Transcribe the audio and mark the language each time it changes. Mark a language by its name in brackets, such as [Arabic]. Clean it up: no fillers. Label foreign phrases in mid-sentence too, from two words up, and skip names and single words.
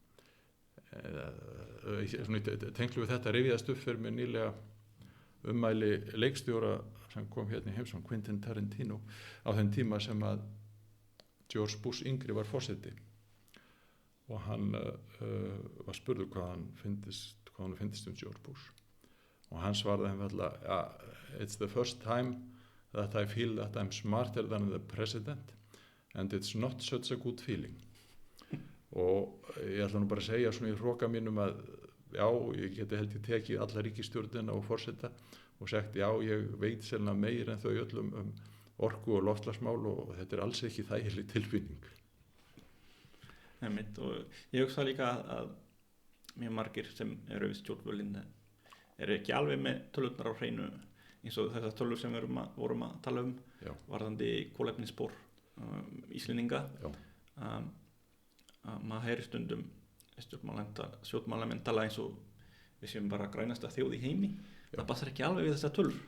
[Icelandic] svona tenglu við þetta rifjaðast upp fyrir mig nýlega ummæli leikstjóra sem kom í heimsókn, Quentin Tarantino á þeim tíma sem að George Bush yngri var forseti og hann var spurður hvað hann finnst George Bush og hann svaraði einfaldlega [English] it's the first time that I feel that I'm smarter than the president and it's not such a good feeling [Icelandic] og ég ætla nú bara að segja svona í hroka mínum að já, ég geti held ég tekið alla ríkisstjórnina og forseta og sagt já, ég veit selna meir en þau öllum orku og loftslagsmál og þetta alls ekki þægileg tilfinning. Einmitt, og ég hugsa líka að mjög margir sem eru við stjórnvölinn eru ekki alveg með tölurnar á hreinu eins og þessar tölur sem við vorum að tala varðandi kolefnisspor Íslendinga maður heyri stundum stjórnmálamennn tala eins og við séum bara grænasta þjóð í heimi það passar ekki alveg við þessar tölur.